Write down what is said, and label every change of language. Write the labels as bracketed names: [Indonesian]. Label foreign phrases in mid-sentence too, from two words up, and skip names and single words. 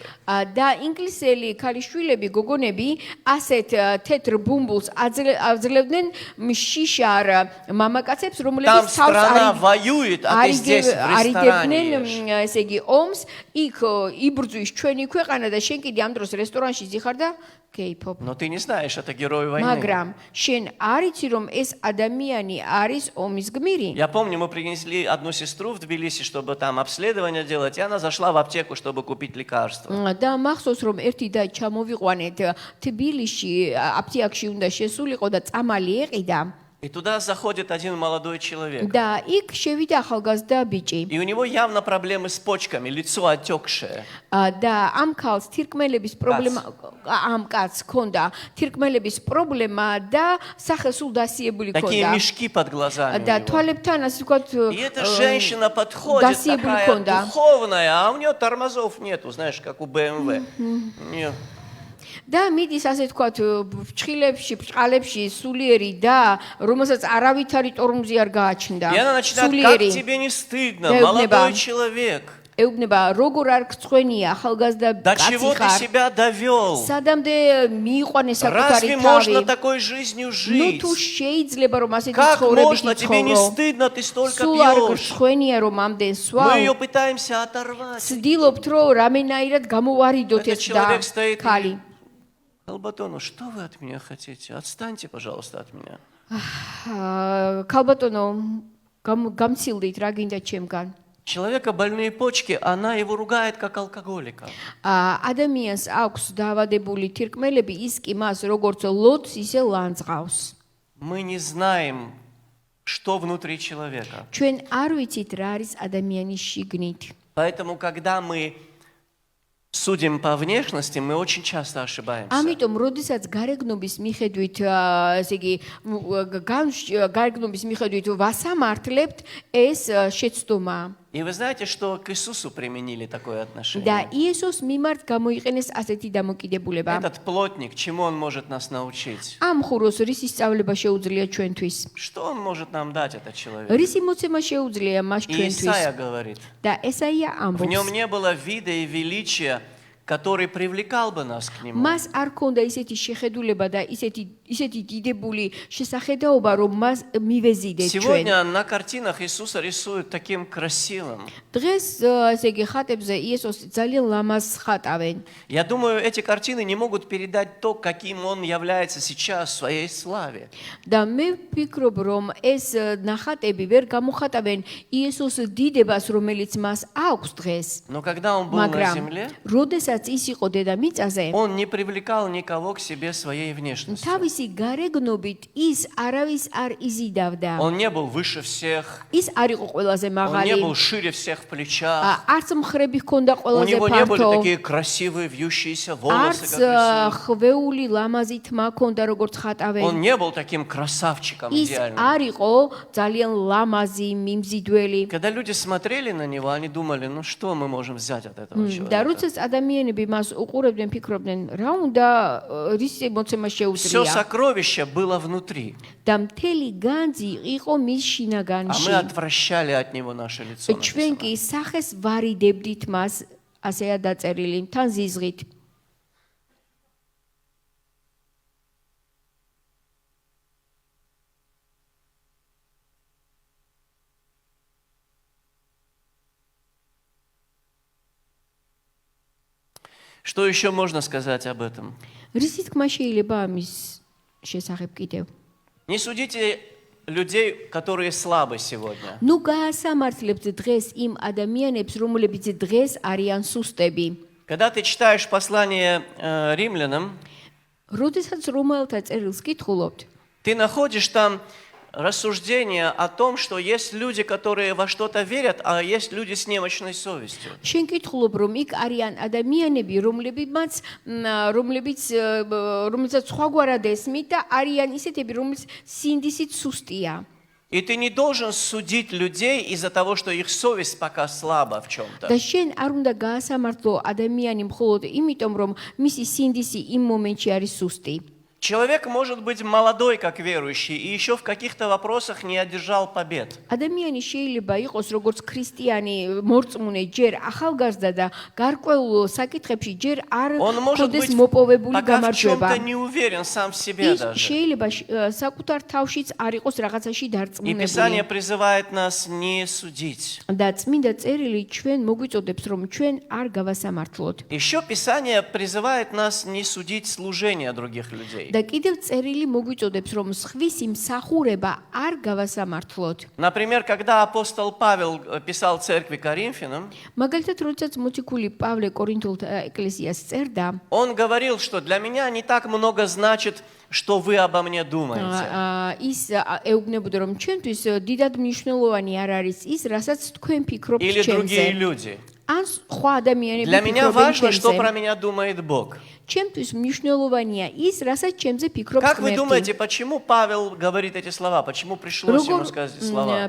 [Georgian] და ინგლისელი ქალიშვილები გოგონები ასეთ თეთრ ბუმბულს აძლევდნენ შიშარ მამაკაცებს [Russian] Там [Georgian] რომლებიც [Russian] страна воюет, а ты здесь в ресторане ешь. [Georgian] ესე იგი ომს იქ იბრძვის ჩვენი ქვეყანა და შენ კიდე ამ დროს რესტორანში ზიხარ და კეიფობ. [Russian] Но ты не знаешь, это герой войны. [Georgian] მაგრამ შენ არ იცი რომ ეს ადამიანი არის ომის გმირი. [Russian] Я помню, мы принесли одну сестру в Тбилиси, чтобы там обследование делать, и она зашла в аптеку, чтобы купить лекарства. [Georgian] და მახსოვს რომ ერთი და ჩამოვიყვანეთ თბილისში აფთიაქში უნდა შესულიყო და წამალი ეყიდა. [Russian] И туда заходит один молодой человек. [Georgian] და იქ შევიდა ახალგაზრდა ბიჭი. [Russian] И у него явно проблемы с почками, лицо отекшее. [Georgian] და ამ ქალს თირკმელების პრობლემა ამ კაცს ჰქონდა თირკმელების პრობლემა და სახე სულ დასიებული [Russian] Такие [Georgian] ჰქონდა. [Russian] мешки под глазами. [Georgian] და [Russian] у него. [Georgian] თვალებთან ასე ვთქვათ [Russian] И эта женщина подходит, [Georgian] დასიებული [Russian] такая [Georgian] ჰქონდა. [Russian] духовная, а у нее тормозов нету, знаешь, как у BMW. Нет. [Georgian] და მიდის ასე ვთქვათ ფრჩხილებში, ბრჭყალებში сулиერი და რომელსაც არავითარი ტორმზი არ გააჩნდა. [Russian] И она начинает, как тебе не стыдно, молодой человек. [Georgian] ეუბნება, როგორ არ გწვენია, ახალგაზრდა [Russian] До [Georgian] კაცი [Russian] чего ты [Georgian] ხარ. [Russian] себя довел? [Georgian] სადამდე მიიყვანე საკუთარი [Russian] Разве можно [Georgian] თავი? [Russian] такой жизнью ну жить? [Georgian] თუ შეიძლება რომ ასეთი [Russian] Как [Georgian] ცხოვრებით [Russian] можно, тебе не [Georgian] იცხოვრო? [Russian] стыдно, ты столько [Georgian] სულ არ [Russian] пьешь. [Georgian] გწვენია რომ ამდენ [Russian] Мы [Georgian] სვავ. [Russian] ее пытаемся оторвать. [Georgian] ცდილობთ რომ რამენაირად გამოვარიდოთ [Russian] Этот [Georgian] ეს [Russian] человек стоит [Georgian] ქალი. [Russian] Албатону, что вы от меня хотите? Отстаньте, пожалуйста, от меня. [Georgian] ქალბატონო გამცილდით რა გინდა ჩემგან. [Russian] Человека больные почки, она его ругает как алкоголика. [Georgian] ადამიანს აქვს დაავადებული თირკმელები, ის კი მას როგორც ლოდს ისე ლანძღავს. [Russian] Мы не знаем, что внутри человека. [Georgian] ჩვენ არ ვიცით რა არის ადამიანის შიგნით. [Russian] Поэтому, когда мы судим по внешности, мы очень часто ошибаемся. [Georgian] ამიტომ, როდესაც გარეგნობის მიხედვით, ესე იგი, გარეგნობის მიხედვით ვასამართლებთ, ეს შეცდომაა. [Russian] И вы знаете, что к Иисусу применили такое отношение? [Georgian] და იესოს მიმართ გამოიყენეს ასეთი დამოკიდებულება. [Russian] Этот плотник, чему он может нас научить? [Georgian] ამ ხუროს რის სწავლება შეუძლია ჩვენთვის? [Russian] Что он может нам дать, этот человек? [Georgian] რის მოცემა შეუძლია მას [Russian] И [Georgian] ჩვენთვის? [Russian] Исаия говорит, [Georgian] და ესაია [Russian] в нем [Georgian] ამბობს. [Russian] не было вида и величия, который привлекал бы нас к нему. [Georgian] მას არ ქონდა ისეთი შეხედულება და ისეთი დიდებული შესახედაობა, რომ მას მივეზიდეთ ჩვენ. [Russian] Сегодня на картинах Иисуса рисуют таким красивым. [Georgian] დღეს ესე იგი ხატებზე იესოს ძალიან ლამაზ ხატავენ. [Russian] Я думаю, эти картины не могут передать то, каким он является сейчас в своей славе. [Georgian] და მე ვფიქრობ, რომ ეს ნახატები ვერ გამოხატავენ იესოს დიდებას, რომელიც მას აქვს დღეს. [Russian] Но когда он был на [Georgian] მაგრამ [Russian] земле, [Georgian] როდესაც ის იყო დედამიწაზე, [Russian] он не привлекал никого к себе своей внешностью. [Georgian] თავისი გარეგნობით ის არავის არ იზიდავდა. [Russian] Он не был выше всех, [Georgian] ის არ იყო ყველაზე [Russian] он [Georgian] მაღალი. [Russian] не был шире всех в плечах. [Georgian] არც მხრები ჰქონდა [Russian] У [Georgian] ყველაზე [Russian] него не были [Georgian] ფართო. [Russian] такие красивые вьющиеся волосы, [Georgian] არც [Russian] как рисуют. [Georgian] ხვეული ლამაზი თმა ჰქონდა როგორც [Russian] Он [Georgian] ხატავენ. [Russian] не был таким красавчиком [Georgian] ის [Russian] идеальным. [Georgian] არ იყო ძალიან ლამაზი, მიმზიდველი. [Russian] Когда люди смотрели на него, они думали, ну что мы можем взять от этого [Georgian] და [Russian] человека? [Georgian] როდესაც ადამიანები მას უყურებდნენ, ფიქრობდნენ, რა უნდა რის მოცემა [Russian] Все [Georgian] შეუძლია. [Russian] сокровище было внутри, [Georgian] და მთელი განძი იყო мис [Russian] а [Georgian] შინაგანში. [Russian] мы отвращали от него наше лицо. [Georgian] ჩვენ [Russian] написано. [Georgian] კი სახეს ვარიდებდით მას, ასეა დაწერილი, თან ზიზღით. [Russian] Что еще можно сказать об этом? [Georgian] რისი თქმა შეიძლება ამის შესახებ კიდევ? [Russian] Не судите людей, которые слабы сегодня. [Georgian] ნუ გაასამართლებთ დღეს იმ ადამიანებს, რომლებიც დღეს არიან სუსტები. [Russian] Когда ты читаешь послание римлянам, [Georgian] როდესაც რომაელთა წერილს კითხულობთ, [Russian] ты находишь там рассуждение о том, что есть люди, которые во что-то верят, а есть люди с немощной совестью. [Georgian] შენ კითხულობ რომ იქ არიან ადამიანები რომელსაც სხვაგვარად ესმით და არიან ისეთები რომელიც სინდისით სუსტია. [Russian] И ты не должен судить людей из-за того, что их совесть пока слаба в чем-то. [Georgian] და შენ არ უნდა გაასამართლო ადამიანი მხოლოდ იმიტომ რომ მისი სინდისი იმ მომენტში არის სუსტი. [Russian] Человек может быть молодой, как верующий, и еще в каких-то вопросах не одержал побед. [Georgian] ადამიანი შეიძლება იყოს როგორც ქრისტიანი მორწმუნე ჯერ ახალგაზრდა და გარკვეულ საკითხებში ჯერ არ [Russian] Он может быть [Georgian] ქონდეს მოპოვებული [Russian] пока в [Georgian] გამარჯვება. [Russian] чем-то не уверен сам в себе [Georgian] ის [Russian] даже. [Georgian] შეიძლება საკუთარ თავშიც არ იყოს რაღაცაში [Russian] И [Georgian] დარწმუნებული. [Russian] Писание призывает нас не судить. [Georgian] და წმინდა წერილი ჩვენ მოგვიწოდებს რომ ჩვენ არ გავასამართლოთ. [Russian] Еще Писание призывает нас не судить служение других людей. [Georgian] და კიდევ წერილი მოგვიწოდებს რომ სხვისი მსახურება არ გავასამართლოთ. [Russian] Например, когда апостол Павел писал церкви Коринфянам, [Georgian] მაგალითად, როდესაც მოციქული პავლე კორინთულთა ეკლესიას წერდა, [Russian] он говорил, что для меня не так много значит, что вы обо мне думаете. [Georgian] ის ეუბნებოდა რომ ჩვენთვის დიდად მნიშვნელოვანი არ არის ის, რასაც თქვენ ფიქრობთ [Russian] Или другие [Georgian] ჩემზე. [Russian] люди. [Georgian] ან სხვა ადამიანები [Russian] Для меня [Georgian] ფიქრობენ [Russian] важно, что [Georgian] ჩემზე. [Russian] про меня думает Бог. [Georgian] ჩემთვის მნიშვნელოვანია ის, რასაც ჩემზე ფიქრობს [Russian] Как вы [Georgian] ღმერთი. [Russian] думаете, почему Павел говорит эти слова? Почему пришлось ему сказать эти слова?